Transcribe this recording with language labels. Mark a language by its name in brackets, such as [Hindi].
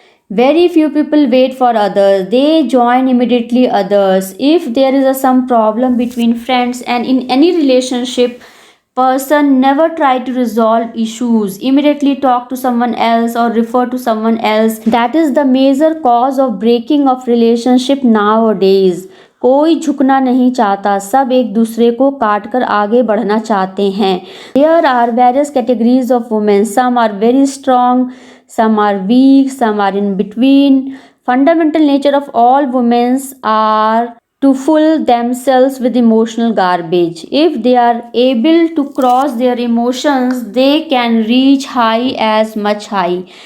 [English] Very few people wait for others. They join immediately others. If there is some problem between friends and in any relationship, person never try to resolve issues. Immediately talk to someone else or refer to someone else. That is the major cause of breaking of relationship nowadays. [Hindi] कोई झुकना नहीं चाहता, सब एक दूसरे को काट कर आगे बढ़ना चाहते हैं. [English] There are various categories of women. Some are very strong, some are weak, some are in between. Fundamental nature of all women are to fill themselves with emotional garbage. If they are able to cross their emotions, they can reach high as much high.